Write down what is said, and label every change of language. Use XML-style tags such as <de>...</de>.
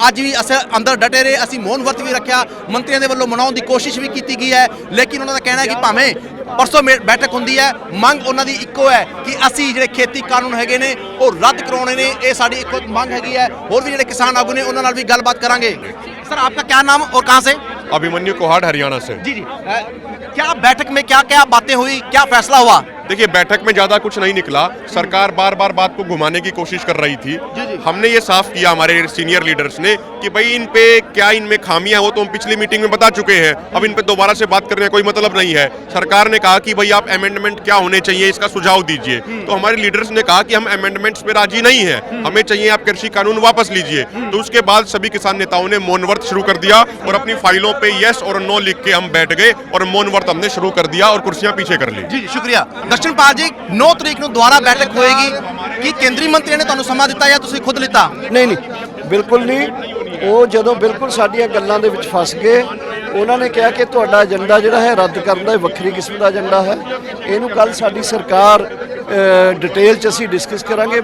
<pa>ਅੱਜ ਵੀ ਅਸੀਂ ਅੰਦਰ ਡਟੇ ਰਹੇ, ਅਸੀਂ ਮੌਨ ਵਰਤ ਵੀ ਰੱਖਿਆ। ਮੰਤਰੀਆਂ ਦੇ ਵੱਲੋਂ ਮਨਾਉਣ ਦੀ ਕੋਸ਼ਿਸ਼ ਵੀ ਕੀਤੀ ਗਈ ਹੈ, ਲੇਕਿਨ ਉਹਨਾਂ ਦਾ ਕਹਿਣਾ ਹੈ ਕਿ ਭਾਵੇਂ ਪਰਸੋਂ ਬੈਠਕ ਹੁੰਦੀ ਹੈ, ਮੰਗ ਉਹਨਾਂ ਦੀ ਇੱਕੋ ਹੈ ਕਿ ਅਸੀਂ ਜਿਹੜੇ ਖੇਤੀ ਕਾਨੂੰਨ ਹੈਗੇ ਨੇ ਉਹ ਰੱਦ ਕਰਾਉਣੇ ਨੇ। ਇਹ ਸਾਡੀ ਇੱਕੋ ਮੰਗ ਹੈਗੀ ਹੈ। ਹੋਰ ਵੀ ਜਿਹੜੇ ਕਿਸਾਨ ਆਗੂ ਨੇ ਉਹਨਾਂ ਨਾਲ ਵੀ ਗੱਲਬਾਤ ਕਰਾਂਗੇ।</pa> <hi>सर आपका क्या नाम और कहाँ से? अभिमन्यु कोहाट हरियाणा से। जी जी क्या बैठक में क्या क्या बातें हुई, क्या फैसला हुआ? देखिए बैठक में ज़्यादा कुछ नहीं निकला। सरकार बार बार बात को घुमाने की कोशिश कर रही थी। हमने ये साफ किया हमारे सीनियर लीडर्स ने कि भाई इन पे क्या इनमें खामियां हो तो हम पिछली मीटिंग में बता चुके हैं, अब इन पे दोबारा से बात करने का कोई मतलब नहीं है। सरकार ने कहा कि भाई आप अमेंडमेंट क्या होने चाहिए इसका सुझाव दीजिए, तो हमारे लीडर्स ने कहा कि हम अमेंडमेंट्स पे राजी नहीं है, हमें चाहिए आप कृषि कानून वापस लीजिए। तो उसके बाद सभी किसान नेताओं ने मौन व्रत शुरू कर दिया और अपनी फाइलों पे यस और नो लिख के हम बैठ गए और मौन व्रत हमने शुरू कर दिया और कुर्सियां पीछे कर ली। जी शुक्रिया।</hi> <pa>दर्शनपाल जी 9 तरीक ਨੂੰ ਦੁਬਾਰਾ ਬੈਠਕ ਹੋਏਗੀ, ਕੀ ਕੇਂਦਰੀ ਮੰਤਰੀ ਨੇ ਤੁਹਾਨੂੰ ਸਮਾਂ ਦਿੱਤਾ ਜਾਂ ਤੁਸੀਂ ਖੁਦ ਲਿੱਤਾ? ਨਹੀਂ ਬਿਲਕੁਲ ਨਹੀਂ। ਉਹ ਜਦੋਂ ਬਿਲਕੁਲ ਸਾਡੀਆਂ ਗੱਲਾਂ ਦੇ ਵਿੱਚ ਫਸ ਗਏ, ਉਹਨਾਂ ਨੇ ਕਿਹਾ ਕਿ ਤੁਹਾਡਾ ਏਜੰਡਾ ਜਿਹੜਾ ਹੈ ਰੱਦ ਕਰਨ ਦਾ ਵੱਖਰੀ ਕਿਸਮ ਦਾ ਏਜੰਡਾ ਹੈ, ਇਹਨੂੰ ਕੱਲ ਸਾਡੀ ਸਰਕਾਰ ਡਿਟੇਲ 'ਚ ਅਸੀਂ ਡਿਸਕਸ ਕਰਾਂਗੇ।</pa>